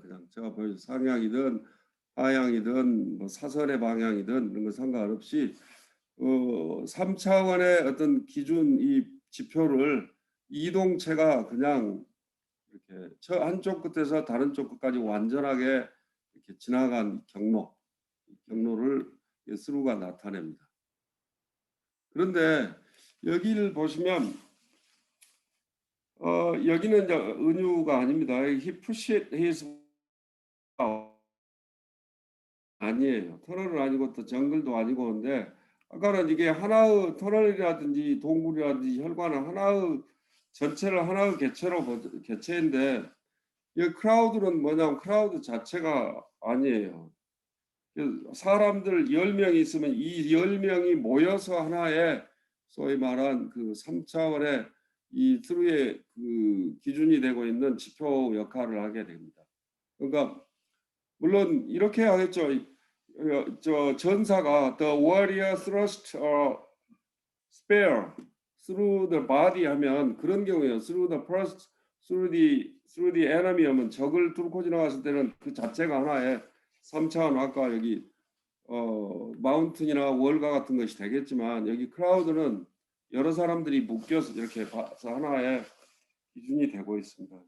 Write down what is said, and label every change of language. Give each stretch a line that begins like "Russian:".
Korean: 그냥 제가 보여준 상향이든 하향이든 뭐 사선의 방향이든 이런 거 상관없이 3차원의 어떤 기준 이 지표를 이동체가 그냥 이렇게 한쪽 끝에서 다른 쪽 끝까지 완전하게 이렇게 지나간 경로를 스루가 나타냅니다. 그런데 여기를 보시면 여기는 이제 은유가 아닙니다.
English: He pushed his
Korean: 아니에요. 터널은 아니고 또 정글도 아니고 근데 아까는 이게 하나의 터널이라든지 동굴이라든지 혈관은 하나의 전체를 하나의 개체인데 이 크라우드는 뭐냐면 크라우드 자체가 아니에요. 사람들 10명이 있으면 이 10명이 모여서 하나의 소위 말한 그 3차원의 이 트루의 그 기준이 되고 있는 지표 역할을 하게 됩니다. 그러니까 물론 이렇게 하겠죠. 전사가
English: the warrior thrust a spear through the body
Korean: 하면 그런 경우에요.
English: through the enemy
Korean: 하면 적을 뚫고 지나갔을 때는 그 자체가 하나의 3차원 아까 여기 마운틴이나 월가 같은 것이 되겠지만 여기 크라우드는 여러 사람들이 묶여서 이렇게 봐서 하나의 기준이 되고 있습니다.